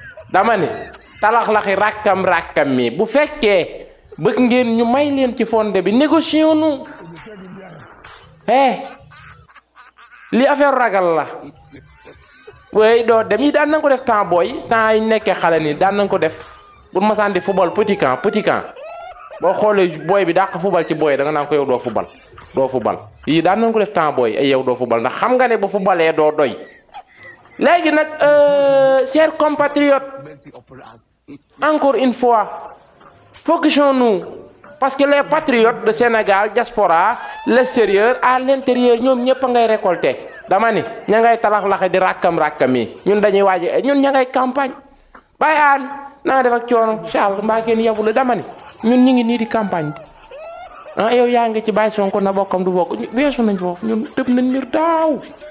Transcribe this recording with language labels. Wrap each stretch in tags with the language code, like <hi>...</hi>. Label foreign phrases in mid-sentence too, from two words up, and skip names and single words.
<wo>Dama ni, talax laxi rakkam, rakkam mi. Bu fekkee bëgg ngeen ñu may leen ci fondé bi, négocions-nous. Eh, li affaire ragal la. Way doo dem yi daan nañ ko def temps booy, temps yi nekkee xale nii daan nañ ko def. Bu masaan di football</wo> <fr>petit camp, petit camp.</fr> <wo>Boo xoolee booy bi dàq football ci booy, da nga naan ko yow doo football. Doo football. Yii daan nañ ko def temps booy, ay yow doo football, ndax xam nga ne bu footballee doo doy. Léegi nag,</wo> <fr>euh, chers compatriotes, Encore une fois, focusons-nous. Parce que les patriotes de Sénégal, diaspora, l'extérieur, à l'intérieur,</fr> <wo>ñoom ñëpp a ngay récolter. Dama ni, ña ngay talax-laxe di rakkam-rakkam yi. Ñun dañuy waaj a, ñun ña ngay campagne. Baye Ali, na nga def ak coono, Charles, mbaa kenn yabu la? Dama ni, ñun ñu ngi nii di campagne. Ah, yow yaa ngi ci Baye Sonko na bokkam du bokk. Ñu weesu nañ foofu, ñun tëb nañ miir daaw.</wo>